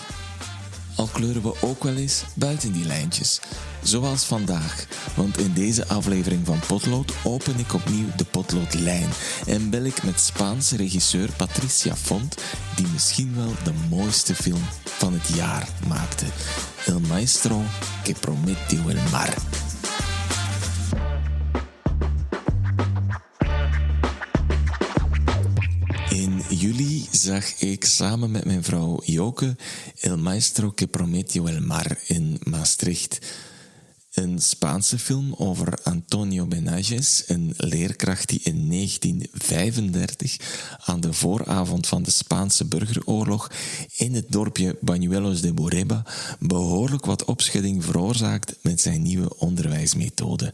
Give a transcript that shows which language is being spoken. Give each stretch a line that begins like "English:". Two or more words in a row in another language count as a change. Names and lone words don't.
Dutch: Al kleuren we ook wel eens buiten die lijntjes. Zoals vandaag, want in deze aflevering van Podlood open ik opnieuw de Podloodlijn en bel ik met Spaanse regisseur Patricia die misschien wel de mooiste film van het jaar maakte. Een maestro que prometió el mar. In juli zag ik samen met mijn vrouw Joke Een maestro que prometió el mar in Maastricht. Een Spaanse film over Antonio Benaiges, een leerkracht die in 1935 aan de vooravond van de Spaanse Burgeroorlog in het dorpje Bañuelos de Bureba behoorlijk wat opschudding veroorzaakt met zijn nieuwe onderwijsmethoden.